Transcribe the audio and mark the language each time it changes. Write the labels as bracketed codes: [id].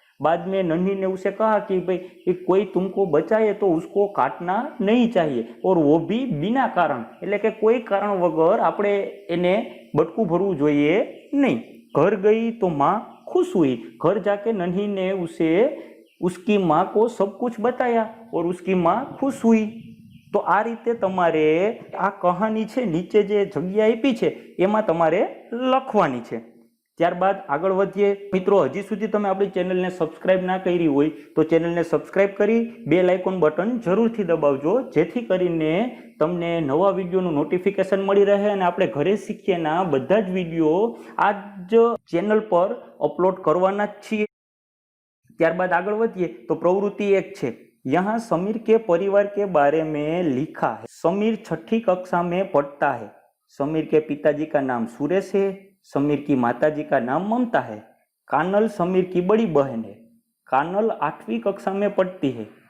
[hi] बाद में नन्ही ने उसे कहा कि भाई कोई तुमको बचाए तो उसको काटना नहीं चाहिए, और वो भी बिना कारण [gu] એટલે કે કોઈ કારણ વગર આપણે એને બટકું ભરવું જોઈએ નહીં. [hi] घर गई तो माँ खुश हुई. घर जाके नन्ही ने उसे उसकी माँ को सब कुछ बताया और उसकी माँ खुश हुई. [gu] તો આ રીતે તમારે આ કહાની છે નીચે જે જગ્યા આપી છે એમાં તમારે લખવાની છે. ત્યારબાદ આગળ વધીએ. મિત્રો, હજી સુધી તમે આપણી ચેનલને સબસ્ક્રાઇબ ના કરી હોય તો ચેનલને સબસ્ક્રાઇબ કરી બેલ આઇકોન બટન જરૂરથી દબાવજો, જેથી કરીને તમને નવા વિડીયોનું નોટિફિકેશન મળી રહે અને આપણે ઘરે શીખીએના બધા જ વિડીયો આ જ ચેનલ પર અપલોડ કરવાના જ છીએ. ત્યારબાદ આગળ વધીએ તો પ્રવૃત્તિ 1 છે. [hi] यहाँ समीर के परिवार के बारे में लिखा है. समीर 6ठी कक्षा में पढ़ता है. समीर के पिताजी का नाम सुरेश है. समीर की माताजी का नाम ममता है. कानल समीर की बड़ी बहन है. कानल 8वीं कक्षा में पढ़ती है.